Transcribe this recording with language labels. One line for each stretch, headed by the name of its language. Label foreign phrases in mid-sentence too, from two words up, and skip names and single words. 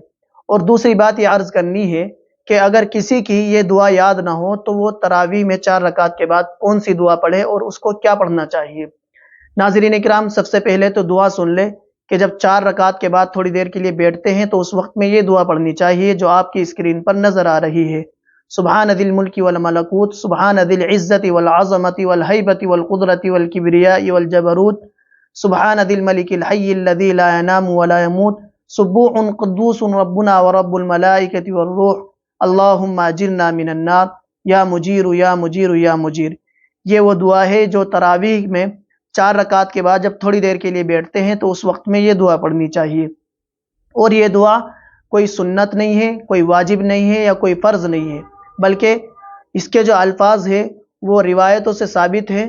Urdu: اور دوسری بات یہ عرض کرنی ہے کہ اگر کسی کی یہ دعا یاد نہ ہو تو وہ تراویح میں 4 رکعت کے بعد کون سی دعا پڑھے اور اس کو کیا پڑھنا چاہیے. ناظرین کرام، سب سے پہلے تو دعا سن لے کہ جب 4 رکعت کے بعد تھوڑی دیر کے لیے بیٹھتے ہیں تو اس وقت میں یہ دعا پڑھنی چاہیے جو آپ کی اسکرین پر نظر آ رہی ہے.
Arabic: سبحان ذي الملك والملكوت، سبحان ذي العزة والعظمة والهيبة والقدرة والكبرياء والجبروت، سبحان الملك الحي الذي لا ينام ولا يموت، سبوح قدوس ربنا ورب الملائكة والروح، اللهم أجرنا من النار, يا مجير يا مجير يا مجير.
Urdu: یہ وہ دعا ہے جو تراویح میں 4 رکعت کے بعد جب تھوڑی دیر کے لیے بیٹھتے ہیں تو اس وقت میں یہ دعا پڑھنی چاہیے. اور یہ دعا کوئی سنت نہیں ہے، کوئی واجب نہیں ہے یا کوئی فرض نہیں ہے، بلکہ اس کے جو الفاظ ہے وہ روایتوں سے ثابت ہے.